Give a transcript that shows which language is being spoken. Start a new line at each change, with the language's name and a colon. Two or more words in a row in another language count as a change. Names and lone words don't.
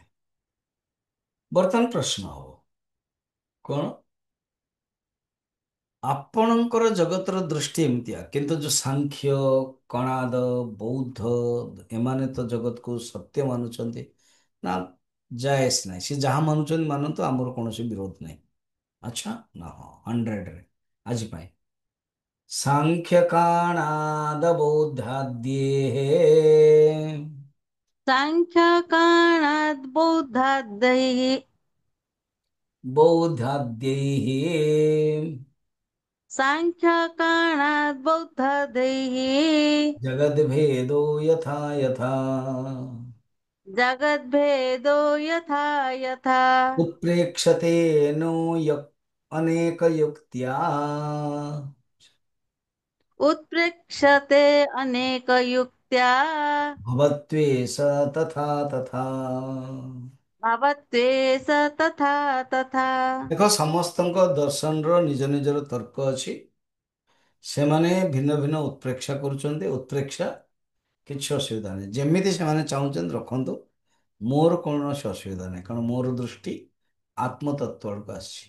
Odia: ବର୍ତ୍ତମାନ ପ୍ରଶ୍ନ ହବ କଣ, ଆପଣଙ୍କର ଜଗତର ଦୃଷ୍ଟି ଏମିତିଆ, କିନ୍ତୁ ଯୋଉ ସାଂଖ୍ୟ, କଣାଦ, ବୌଦ୍ଧ ଏମାନେ ତ ଜଗତକୁ ସତ୍ୟ ମାନୁଛନ୍ତି ନା। ଜାଏସ୍ ନାହିଁ, ସେ ଯାହା ମାନୁଛନ୍ତି ମାନନ୍ତୁ, ଆମର କୌଣସି ବିରୋଧ ନାହିଁ। ଆଚ୍ଛା ନା, ହଁ 100ରେ ଆଜି ପାଇଁ ସାଂଖ୍ୟ କାଣାଦ ବୌଦ୍ଧାଦ୍ୟେ
Sanskrit: साङ्ख्यकाणाद्बौद्धादैः बौद्धाद्यैः साङ्ख्यकाणाद्बौद्धादैः जगद्भेदो यथा यथा जगद्भेदो यथा यथा उत्प्रेक्षते नो अनेकयुक्त्या उत्प्रेक्षते अनेकयुक्त्या भवत्वे स तथा तथा। भवत्वे स तथा तथा।
Odia: ଦେଖ, ସମସ୍ତଙ୍କ ଦର୍ଶନର ନିଜ ନିଜର ତର୍କ ଅଛି। ସେମାନେ ଭିନ୍ନ ଭିନ୍ନ ଉତ୍ପ୍ରେକ୍ଷା କରୁଛନ୍ତି। ଉତ୍ପ୍ରେକ୍ଷା କିଛି ଅସୁବିଧା ନାହିଁ, ଯେମିତି ସେମାନେ ଚାହୁଁଛନ୍ତି ରଖନ୍ତୁ। ମୋର କୌଣସି ଅସୁବିଧା ନାହିଁ, କାରଣ ମୋର ଦୃଷ୍ଟି ଆତ୍ମତତ୍ଵ ଆଡ଼କୁ ଆସିଛି।